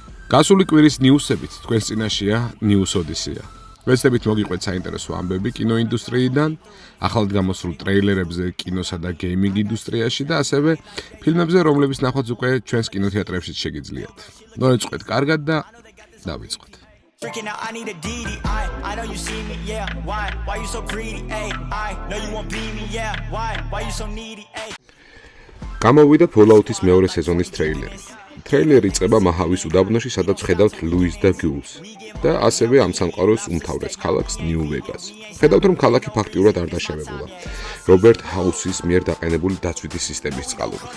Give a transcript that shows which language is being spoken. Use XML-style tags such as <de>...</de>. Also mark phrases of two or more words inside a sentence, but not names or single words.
<ka>გასული კვირის ნიუსებით თქვენს წინაშეა News Odyssey. ვეცდებით მოგიყვეთ საინტერესო ამბები კინოინდუსტრიიდან, ახალ გამოსულ ტრეილერებზე კინოსა და გეიმინგ ინდუსტრიაში და ასევე ფილმებზე, რომლებიც ნახვაც უკვე ჩვენს კინოთეატრებში შეგიძლიათ. მოეწყოთ კარგად და დავიწყოთ.</ka> <en>Freaking out, I need a DD. I know you see me, yeah. Why you so greedy? I know you won't be me, yeah. Why you so needy?</en> <ka>გამოვიდა Fallout-ის მეორე სეზონის ტრეილერი. ტრეილერი იწყება მაჰავის უდაბნოში, სადაც ხედავთ ლუის და გულს და ასევე ამ სამყაროს უმთავრეს ქალაქს ნიუ-ვეგას. ხედავთ, რომ ქალაქი ფაქტიურად არ დაშავებულა. რობერტ ჰაუსის მიერ დაყენებული დაცვითი სისტემის წყალობით.</ka>